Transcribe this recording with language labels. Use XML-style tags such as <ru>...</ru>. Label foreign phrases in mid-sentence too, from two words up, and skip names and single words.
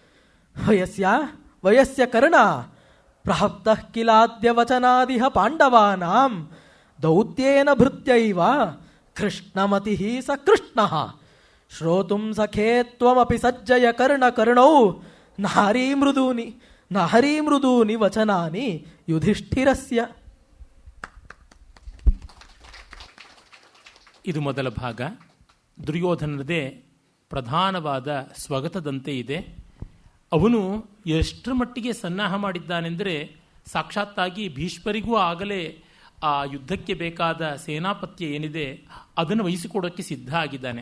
<sa>ವಯಸ್ಯ ಕರ್ಣ ಪ್ರಹಪ್ತಃ ಕಿಲಾದ್ಯ ವಚನಾದಿಹ ಪಾಂಡವಾನಾಂ ದೌತ್ಯೇನ ಭೃತ್ಯೈವ ಕೃಷ್ಣಮತಿಃ ಸ ಕೃಷ್ಣಃ ಶ್ರೋತುಂ ಸಖೇ ತ್ವಮಪಿ ಸಜ್ಜಯ ಕರ್ಣ ಕರ್ಣೌ ನಾರೀ ಮೃದೂನಿ ವಚನಾನಿ ಯುಧಿಷ್ಠಿರಸ್ಯ.</sa> <kn>ಇದು ಮೊದಲ ಭಾಗ. ದುರ್ಯೋಧನದೇ ಪ್ರಧಾನವಾದ ಸ್ವಗತದಂತೆ ಇದೆ. ಅವನು ಎಷ್ಟರ ಮಟ್ಟಿಗೆ ಸನ್ನಾಹ ಮಾಡಿದ್ದಾನೆಂದರೆ ಸಾಕ್ಷಾತ್ತಾಗಿ ಭೀಷ್ಮರಿಗೂ ಆಗಲೇ ಆ ಯುದ್ಧಕ್ಕೆ ಬೇಕಾದ ಸೇನಾಪತ್ಯ ಏನಿದೆ ಅದನ್ನು ವಹಿಸಿಕೊಡೋಕ್ಕೆ ಸಿದ್ಧ ಆಗಿದ್ದಾನೆ.</kn>